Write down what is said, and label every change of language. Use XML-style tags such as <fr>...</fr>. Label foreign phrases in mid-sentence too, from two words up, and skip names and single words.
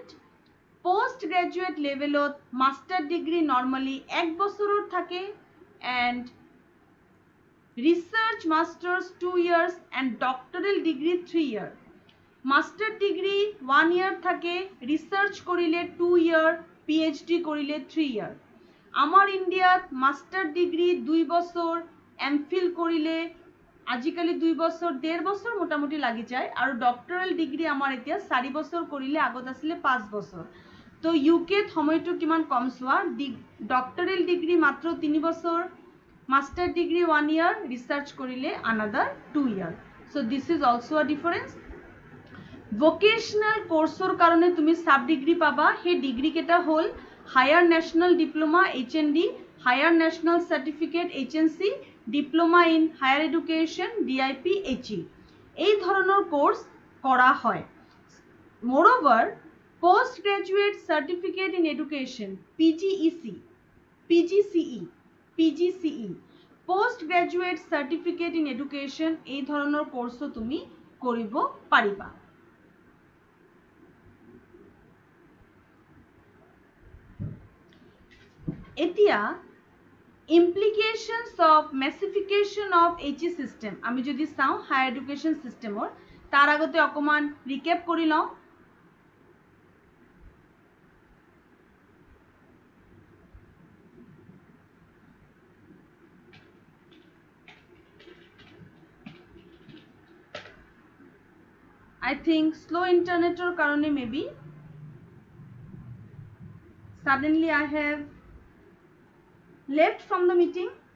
<en>post graduate</en> <as>লেভেলত</as> <en>master degree</en> <as>নর্মালি 1 বছৰৰ থাকে</as> <en>and research masters 2 years and doctoral degree 3 year। master degree</en> <as>1 year থাকে, রিসার্চ করিলে 2 year, PhD করিলে 3 year। আমার ইন্ডিয়াত</as> <en>master degree</en> <as>2 বছর, এমফিল করিলে আজিকালি 2 বছর 1.5 বছর মোটামুটি লাগি যায়, আৰু</as> <en>doctoral degree</en> <as>আমার এতিয়া 4 বছর করিলে, আগত আসলে 5 বছর। তো ইউকেত সময়টো কিমান কম চোৱা,</as> <en>doctoral degree</en> <as>মাত্র 3 বছর,</as> <en>master degree</en> <as>1 year, রিসার্চ করিলে another 2 year।</as> <en>So this is also a difference। vocational course কাৰণে তুমি sub degree পাবা, সেই ডিগ্রি কেটা হল higher national diploma HND, higher national certificate HNC, diploma in higher education DIPHE এই ধৰণৰ কোর্স কৰা হয়। moreover post graduate certificate in education PGCE post graduate certificate in education এই ধৰণৰ কোৰ্সও তুমি কৰিব পাৰিবা।</en> <as>এতিয়া</as> <en>implications of massification of HE system</en> <as>আমি যদি চাও</as> <en>higher education system</en> <as>তাৰ আগতে অকমান ৰিকেপ কৰি লওঁ।</as> <en>I think slow internetor karone maybe suddenly I have left from the meeting.</en>